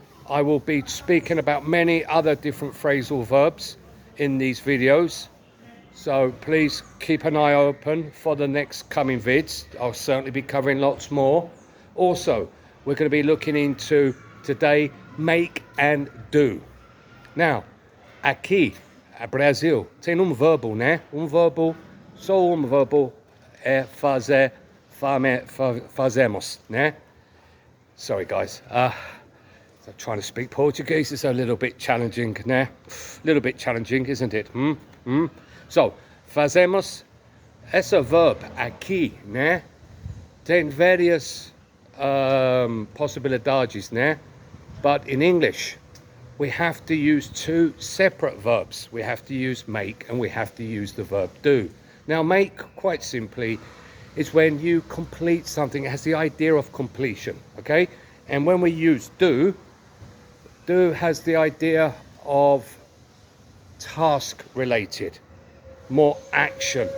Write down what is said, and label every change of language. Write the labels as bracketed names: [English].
[English] I will be speaking about many other different phrasal verbs in these videos. So please keep an eye open for the next coming vids. I'll certainly be covering lots more. Also, we're going to be looking into today make and do. [Portuguese] Now, aqui, Brasil, tem verbo, né? Verbo, só verbo é fazer, fazemos, né? [English] Sorry guys, so trying to speak Portuguese is a little bit challenging, né? A little bit challenging, isn't it? [Portuguese] So, fazemos, essa verb aqui, né? Tem várias possibilidades, né? [English] But in English, we have to use two separate verbs. We have to use make and we have to use the verb do. Now, make, quite simply, is when you complete something. It has the idea of completion, okay? And when we use do has the idea of task related, more action.